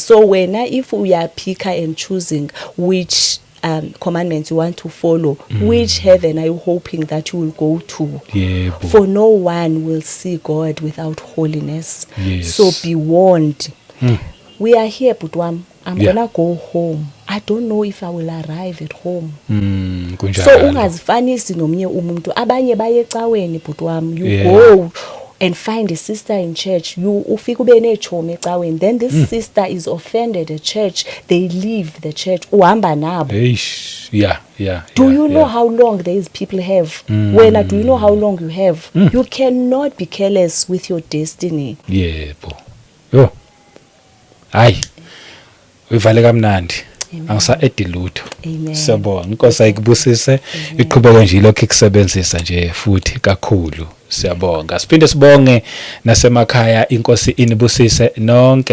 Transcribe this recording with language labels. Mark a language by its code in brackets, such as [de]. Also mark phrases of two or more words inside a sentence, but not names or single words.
[en] So when if we are picker and choosing which commandments you want to follow, which heaven are you hoping that you will go to? For no one will see God without holiness. So be warned. We are here, Butwam. I'm gonna go home. I don't know if I will arrive at home. [xh] So ungazifanisi nomnye umuntu. Abanye baye ecaweni, Butwam. [en] You go and find a sister in church. [xh] You ufika ube nechomi ecaweni. [en] Then this sister is offended at church. They leave the church. [xh] Uhamba nabo. [en] Do you know how long these people have? When do you know how long you have? You cannot be careless with your destiny. Yo. Hayi. [zu] Uyivale kamnandi. Angisa edilutho. Siyabonga. Inkosi ayikubusise. Iqhubeke nje lokho ikusebenzisa nje futhi kakhulu. Siyabonga. Siphinde sibonge nasemakhaya inkosi inibusise nonke.